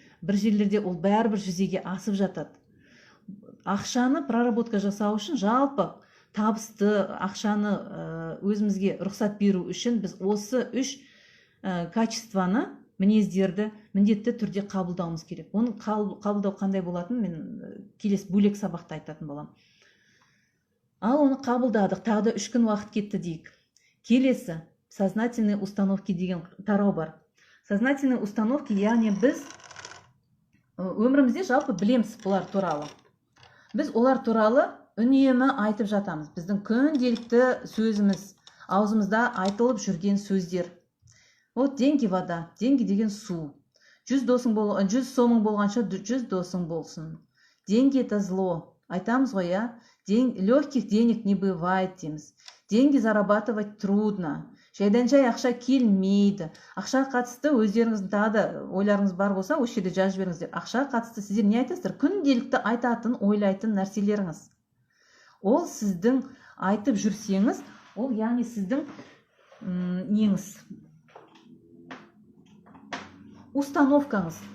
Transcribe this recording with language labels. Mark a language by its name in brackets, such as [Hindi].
[Kazakh] Бір жерлерде ол бәрібір жүзеге асып жатады. Ақшаны проработка жасау үшін, жалпы табысты ақшаны өзімізге рұқсат беру үшін біз осы үш качествоны, мінездерді міндетті түрде қабылдауымыз керек. Оны қабылдау қандай болатын, мен келесі бөлек сабақта айтатын болам. Ал оны қабылдадық, тағы да 3 күн уақыт кетті дейік. Келесі сознательные установки деген тарау бар. Сознательные установки, яғни біз өмірімізде жалпы білеміз бұлар туралы. Біз олар туралы үнемі айтып жатамыз. Біздің күнделікті сөзіміз, аузымызда айтылып жүрген сөздер. [Russian] Вот деньги вода, деньги [Kazakh] деген су. 100 сомың болғанша 100 досың болсын. [Russian] Деньги это зло. [Kazakh] Айтамыз ғой, [Russian] легких денег не бывает дейміз. Деньги зарабатывать трудно. [Kazakh] Жайдан-жай ақша келмейді. Ақша қатысты өздеріңіздің тағы да ойларыңыз бар болса, осы жерде жазып жіберіңіздер. Ақша қатысты сіздер не айтасыздар? Күнделікті айтатын, ойлайтын нәрселеріңіз. Ол сіздің айтып жүрсеңіз, ол яғни сіздің неңіз, установкаңыз.